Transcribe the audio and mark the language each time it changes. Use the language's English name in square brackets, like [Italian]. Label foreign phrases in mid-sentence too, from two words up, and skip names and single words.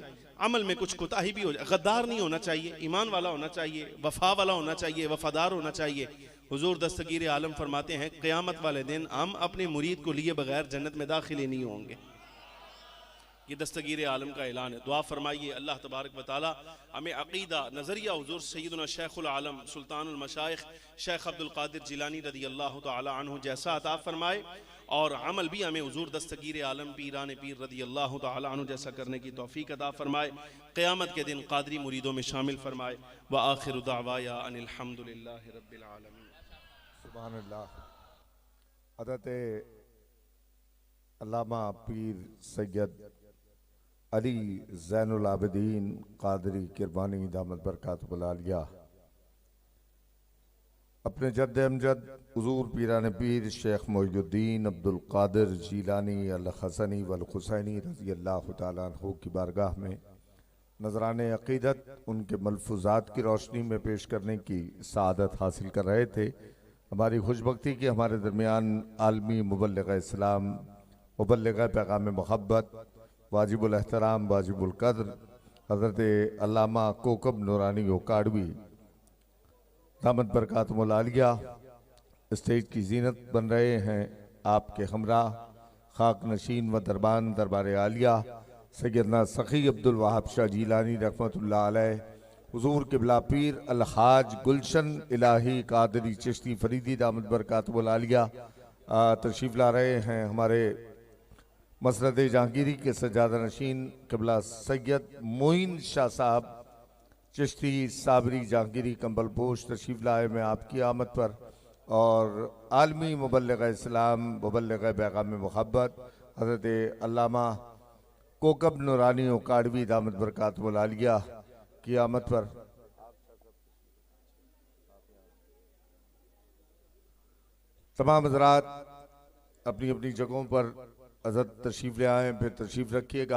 [Urdu] عمل میں کچھ کوتاہی بھی ہو جائے، غدار نہیں ہونا چاہیے، ایمان والا ہونا چاہیے، وفا والا ہونا چاہیے، وفادار ہونا چاہیے. حضور دستگیر عالم فرماتے ہیں قیامت والے دن ہم اپنے مرید کو لیے بغیر جنت میں داخل نہیں ہوں گے. یہ دستگیر عالم کا اعلان ہے. دعا فرمائیے اللہ تبارک و تعالیٰ ہمیں عقیدہ نظریہ حضور سیدنا شیخ العالم سلطان المشائخ شیخ عبدالقادر جیلانی رضی اللہ تعالیٰ عنہ جیسا عطا فرمائے، اور عمل بھی ہمیں حضور دستگیر عالم پیران پیر رضی اللہ تعالیٰ عنہ جیسا کرنے کی توفیق عطا فرمائے. قیامت کے دن قادری مریدوں میں شامل فرمائے. [Arabic] وآخر دعوانا أن الحمد لله رب العالمين. سبحان الله. [Urdu] حضرت علامہ پیر سید علی زین العابدین قادری کرمانی دامت برکاتہ العالیہ اپنے جد امجد حضور پیران پیر شیخ معین الدین عبدالقادر جیلانی الحسنی والحسینی رضی اللہ تعالیٰ عنہ کی بارگاہ میں نذرانۂ عقیدت ان کے ملفوظات کی روشنی میں پیش کرنے کی سعادت حاصل کر رہے تھے. ہماری خوش بختی کی ہمارے درمیان عالمی مبلغ اسلام، مبلغ پیغام محبت، واجب الاحترام واجب القدر حضرت علامہ کوکب نورانی اوکاڑوی دامت برکاتہ العالیہ اسٹیج کی زینت بن رہے ہیں. آپ کے ہمراہ خاک نشین و دربان دربار عالیہ سیدنا سخی عبدالوہاب شاہ جیلانی رحمۃ اللہ علیہ، حضور قبلہ پیر الحاج گلشن الٰہی قادری چشتی فریدی دامت برکاتہ العالیہ تشریف لا رہے ہیں. ہمارے مسرد جہانگیری کے سجادہ نشین قبلہ سید معین شاہ صاحب چشتی صابری جہانگیری کمبل پوش تشریف لائے میں آپ کی آمد پر، اور عالمی مبلغ اسلام مبلغ پیغام محبت حضرت علامہ کوکب نورانی اوکاڑوی دامت برکاتہ العالیہ کی آمد پر تمام حضرات اپنی اپنی جگہوں پر حضرت تشریف لے آئے، پھر تشریف رکھیے گا.